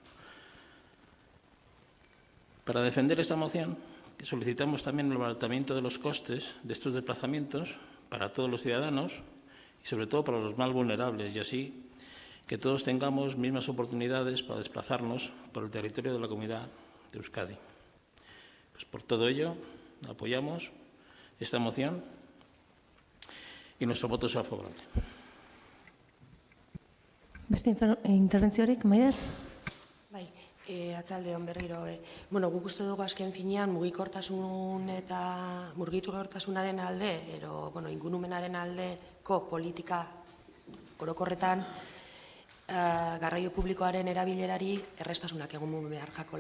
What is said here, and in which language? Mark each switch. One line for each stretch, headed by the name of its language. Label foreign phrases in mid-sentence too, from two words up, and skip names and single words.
Spanish: Para defender esta moción, solicitamos también el abaratamiento de los costes de estos desplazamientos para todos los ciudadanos y sobre todo para los más vulnerables, y así que todos tengamos mismas oportunidades para desplazarnos por el territorio de la Comunidad de Euskadi. Pues por todo ello, apoyamos esta moción y nuestro voto será favorable.
Basque: Beste interbentziorik, Maider? Bai, atzaldeon berriro. Guk uste dugu azken finean mugikortasunaren alde, ingurumenaren aldeko politika orokorretan garraio publikoaren erabilerari errestasunak egon behar jakola.